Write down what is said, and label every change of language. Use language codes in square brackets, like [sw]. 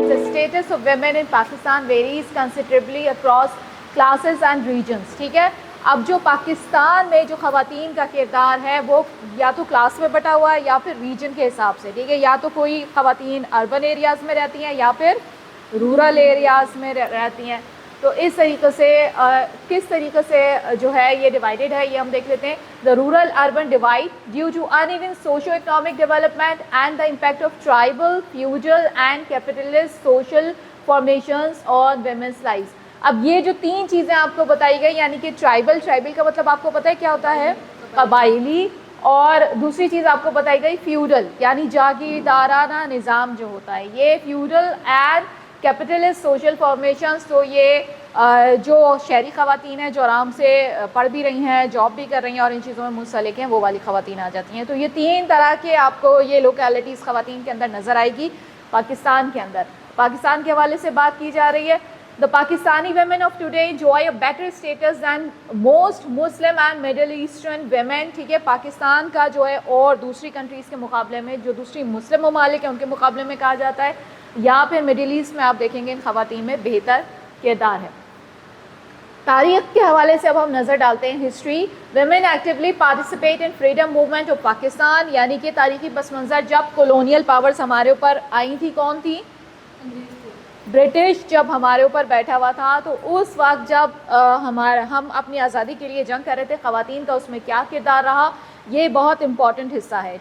[en] status of women in Pakistan varies considerably across classes and regions. [ur] ٹھیک ہے, اب جو پاکستان میں جو خواتین کا کردار ہے وہ یا تو کلاس میں بٹا ہوا ہے یا پھر ریجن کے حساب سے. ٹھیک ہے, یا تو کوئی خواتین اربن ایریاز میں رہتی ہیں یا پھر رورل ایریاز میں رہتی ہیں. تو اس طریقے سے کس طریقے سے جو ہے یہ ڈیوائڈیڈ ہے یہ ہم دیکھ لیتے ہیں. [en] The rural urban divide due to uneven socio economic development and the impact of tribal feudal and capitalist social formations on women's lives. [ur] اب یہ جو تین چیزیں آپ کو بتائی گئی, یعنی کہ ٹرائبل کا مطلب آپ کو پتہ ہے کیا ہوتا ہے, قبائلی, اور دوسری چیز آپ کو بتائی گئی فیوڈل یعنی جاگیردارانہ نظام جو ہوتا ہے. [en] یہ feudal and capitalist social formations, [ur] تو یہ جو شہری خواتین ہیں جو آرام سے پڑھ بھی رہی ہیں, جاب بھی کر رہی ہیں اور ان چیزوں میں منسلک ہیں, وہ والی خواتین آ جاتی ہیں. تو یہ تین طرح کے آپ کو یہ لوکیلٹیز خواتین کے اندر نظر آئے گی پاکستان کے اندر. پاکستان کے حوالے سے بات کی جا رہی ہے. [en] The Pakistani women of today enjoy a better status than most Muslim and Middle Eastern women. [ur] ٹھیک ہے, پاکستان کا جو ہے اور دوسری کنٹریز کے مقابلے میں, جو دوسری مسلم ممالک ہیں ان کے مقابلے میں کہا جاتا ہے, یا پھر مڈل ایسٹ میں آپ دیکھیں گے ان خواتین میں بہتر کردار ہے. تاریخ کے حوالے سے اب ہم نظر ڈالتے ہیں. History, [en] women actually participate in freedom movement of Pakistan, [ur] یعنی کہ تاریخی پس منظر جب کولونیل پاورز ہمارے اوپر آئی تھی, کون تھی؟ برٹش جب ہمارے اوپر بیٹھا ہوا تھا, تو اس وقت جب ہم اپنی آزادی کے لیے جنگ کر رہے تھے, خواتین کا اس میں کیا کردار رہا, یہ بہت امپورٹنٹ حصہ ہے.